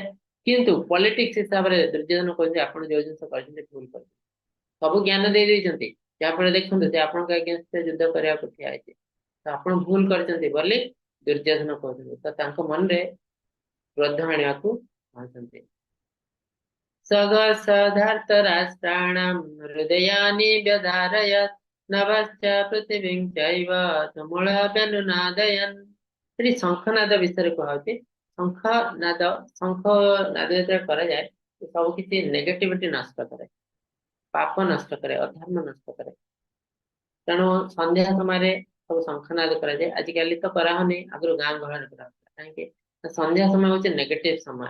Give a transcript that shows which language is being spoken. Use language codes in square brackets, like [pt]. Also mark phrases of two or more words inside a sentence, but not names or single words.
[or] କିନ୍ତୁ ପଲିଟିକ୍ସ ହିସାବରେ ଦୁର୍ଯ୍योधନ କହୁଛି ଆପଣ ଯୋଉ ଜିନିଷ କରିଛନ୍ତି ଭୁଲ କରିଛନ୍ତି। ସବୁ ଜ୍ଞାନ ଦେଇଛନ୍ତି ଯାହାଫଳରେ ଦେଖନ୍ତୁ ସେ ଆପଣଙ୍କ ଏଗେନଷ୍ଟରେ ଯୁଦ୍ଧ କରିବାକୁ ଠିଆ ହେଇଛି, ତ ଆପଣ ଭୁଲ କରିଛନ୍ତି ବୋଲି ଦୁର୍ଯ୍योधନ କହୁଛନ୍ତି। ତ ତାଙ୍କ ମନରେ କ୍ରୋଧ ଆଣିବାକୁ ଚାହୁଁଛନ୍ତି। [sa] सगसधर्तराष्ट्राणां हृदयानि व्यधारयत् नभश्च पृथिवीं चैव तुमुलव्यनुनादयन्। [or] ସେଠି ଶଙ୍ଖନାଦ ବିଷୟରେ କୁହାହଉଛି। ଶଙ୍ଖ ନାଦ ଯେତେବେଳେ କରାଯାଏ ସବୁ କିଛି ନେଗେଟିଭିଟି ନଷ୍ଟ କରେ, ପାପ ନଷ୍ଟ କରେ, ଅଧର୍ମ ନଷ୍ଟ କରେ। ତେଣୁ ସନ୍ଧ୍ୟା ସମୟରେ ସବୁ ଶଙ୍ଖନାଦ କରାଯାଏ। ଆଜିକାଲି ତ କରାହଉନି, ଆଗରୁ ଗାଁ ଗହଳରେ କରାହଉଥିଲା। କାହିଁକି ନା ସନ୍ଧ୍ୟା ସମୟ ହଉଛି ନେଗେଟିଭ ସମୟ।